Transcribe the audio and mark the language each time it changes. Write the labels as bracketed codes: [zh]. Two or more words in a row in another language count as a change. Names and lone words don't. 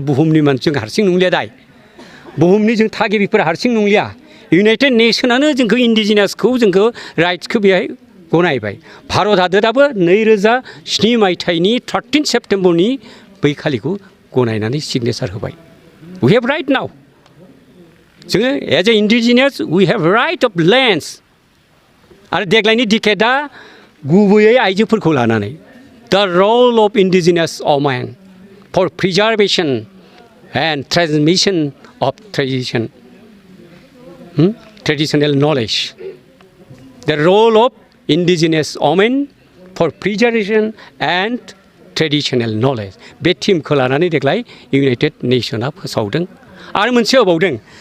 [brx] बुहुमनि मानसिजों हारसिं नंलिया दाय बुहुमनि जों थागिबिफोरा हारसिं नंलिया इउनाइटेड नेसनानो जोंखौ इन्डिजिनासखौ जोंखौ राइट्सखौ बेहाय गनायबाय भारत हादोराबो 2007 मायथाइनि 13 सेप्तेम्बरनि बै खालिखौ गनायनानै सिगनेचार होबाय [en] we have right now [brx] जोङो [en] as a indigenous we have right of lands [brx] आरो देग्लायनि डिकेटआ गुबैयै आइजोफोरखौ लानानै [en] the role of indigenous women for preservation and transmission of traditional knowledge the role of indigenous women for preservation and traditional knowledge [brx] बे थिमखौ लानानै देग्लाय इउनाइटेड नेसना फोसावदों आरो मोनसे होबावदों